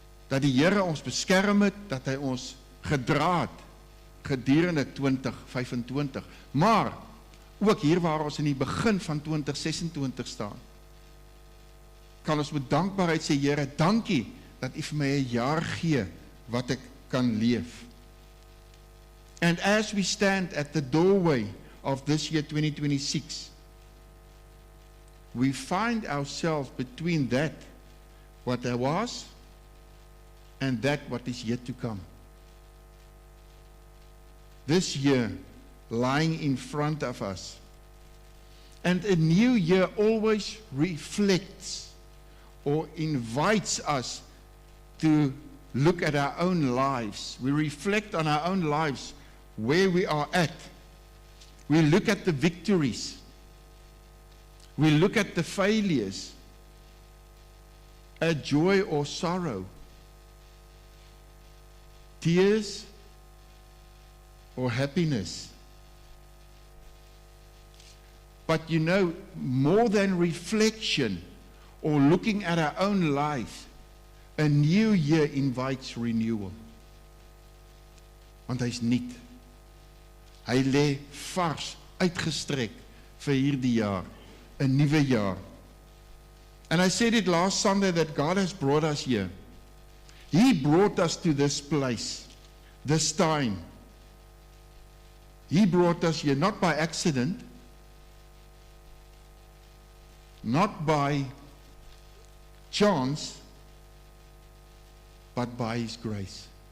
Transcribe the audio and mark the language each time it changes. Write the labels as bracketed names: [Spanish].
[Afrikaans] Dat die Here ons beskerm het, dat hy ons gedra het gedurende 2025, maar ook hier waar ons in die begin van 2026 staan, kan ons met dankbaarheid sê, Here, dankie dat U vir my 'n jaar gee wat ek kan leef. [English] And as we stand at the doorway of this year 2026, we find ourselves between that what there was and that what is yet to come. This year lying in front of us. And a new year always reflects or invites us to look at our own lives. We reflect on our own lives, where we are at. We look at the victories. We look at the failures, at joy or sorrow, tears or happiness. But you know, more than reflection or looking at our own life, a new year invites renewal. [Afrikaans] Want hy's nuut. Hy lê vars, uitgestrek vir hierdie jaar, 'n nuwe jaar. [English] And I said it last Sunday that God has brought us here. He brought us to this place, this time. He brought us here not by accident, not by chance, but by His grace.